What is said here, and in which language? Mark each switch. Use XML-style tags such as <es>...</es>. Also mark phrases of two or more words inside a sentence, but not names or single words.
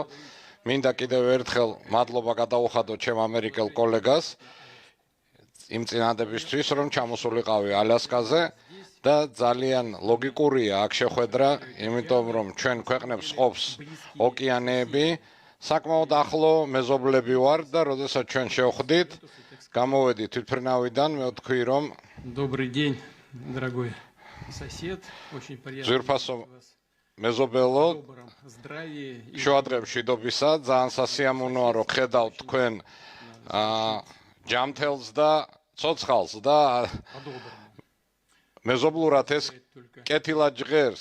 <ka>მინდა კიდევ ერთხელ მადლობა გადაუხადო ჩემ ამერიკელ კოლეგას იმ წინადადებისთვის, რომ ჩამოსულიყავი ალასკაზე და ძალიან ლოგიკურია აქ შეხვედრა, იმიტომ რომ ჩვენ ქვეყნებს ყოფს ოკეანეები, საკმაოდ ახლო მეზობლები ვარ და როდესაც ჩვენ შევხვდით, გამოვედი თვითმფრინავიდან, მე ვთქვი რომ</ka> <ru>Добрый день, дорогой сосед. Очень приятно.</ru> <ka>ძვირფასო მეზობელო, შუადღეებში მშვიდობისა, ძალიან სასიამოვნოა რომ ხედავთ თქვენ ჯამთელს და ცოცხალს და მეზობლურად ეს კეთილად ჟღერს.</ka>